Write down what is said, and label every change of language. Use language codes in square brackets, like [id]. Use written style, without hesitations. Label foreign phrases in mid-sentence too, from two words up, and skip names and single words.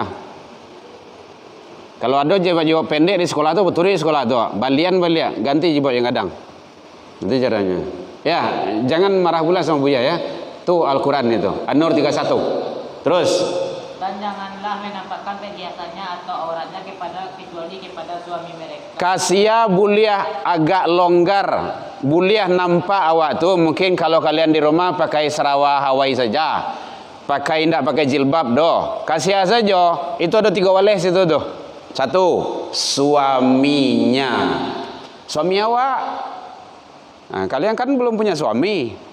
[id] Kalau ada jilbab pendek di sekolah tu, betul di sekolah tu. Balian ganti jilbab yang kadang. Itu caranya. Ya, jangan marah pula sama Buya ya. Itu Al-Quran itu. An-Nur 31. Terus. Dan janganlah menampakkan perhiasannya atau auratnya kecuali kepada suami mereka. [min] Kasia buliah agak longgar. Buliah nampak awak tu. [id] Mungkin kalau kalian di rumah pakai sarawak Hawaii saja. Tidak pakai jilbab doh. Kasia saja. Itu ada 3 walis itu tuh. 1. Suaminya. [min] Suami awak. [id] Kalian kan belum punya suami.